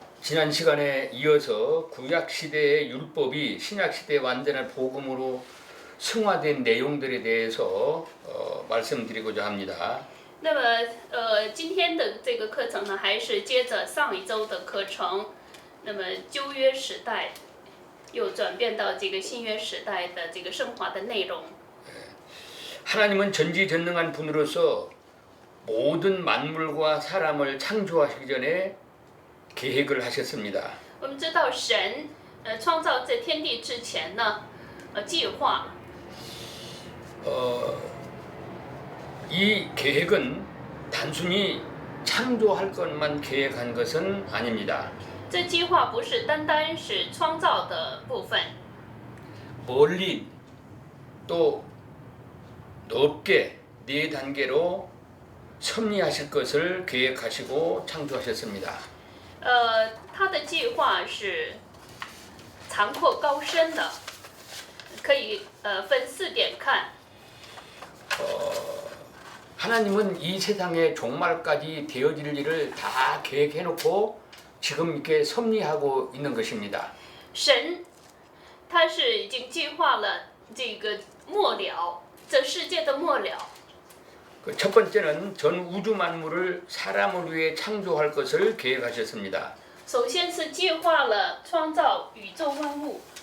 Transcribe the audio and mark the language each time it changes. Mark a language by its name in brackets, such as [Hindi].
[Korean] 지난 시간에 이어서 구약 시대의 율법이 신약 시대의 완전한 복음으로 승화된 내용들에 대해서 말씀드리고자 합니다. [Chinese] 那么，今天的这个课程呢，还是接着上一周的课程。那么旧约时代又转变到这个新约时代的这个升华的内容。 [Korean] 하나님은 전지전능한 분으로서 모든 만물과 사람을 창조하시기 전에 계획을 하셨습니다. [Chinese] 我们知道神，创造这天地之前呢，计划。 [Korean] 이 계획은 단순히 창조할 것만 계획한 것은 아닙니다. [Chinese] 这计划不是单单是创造的部分， [Korean] 멀리 또 넓게 네 단계로 섭리하실 것을 계획하시고 창조하셨습니다. [Chinese] 他的计划是长阔高深的，可以分4点看。 [Korean] 하나님은 이 세상의 종말까지 되어질 일을 다 계획해놓고 지금 이렇게 섭리하고 있는 것입니다. [Chinese] 神，他是已经计划了这个末了，这世界的末了。 [Korean] 첫 번째는 전 우주 만물을 사람을 위해 창조할 것을 계획하셨습니다. [Chinese] 首先是计划了创造宇宙万物。